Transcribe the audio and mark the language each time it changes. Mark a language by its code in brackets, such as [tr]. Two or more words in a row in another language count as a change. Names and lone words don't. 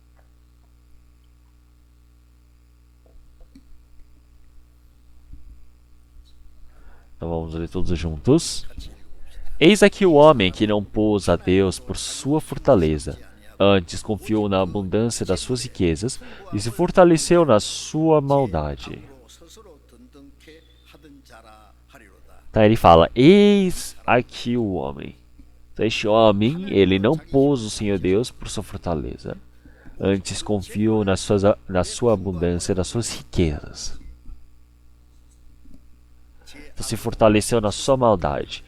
[pt] Então vamos ler todos juntos. Eis aqui o homem que não pôs a Deus por sua fortaleza, antes confiou na abundância das suas riquezas e se fortaleceu na sua maldade. [ko] 앞으로 스스로 든든케 하던 자라 하리로다. [pt] Então ele fala, eis aqui o homem. Então, este homem, ele não pôs o Senhor Deus por sua fortaleza, antes confiou na sua abundância das suas riquezas. Então se fortaleceu na sua maldade.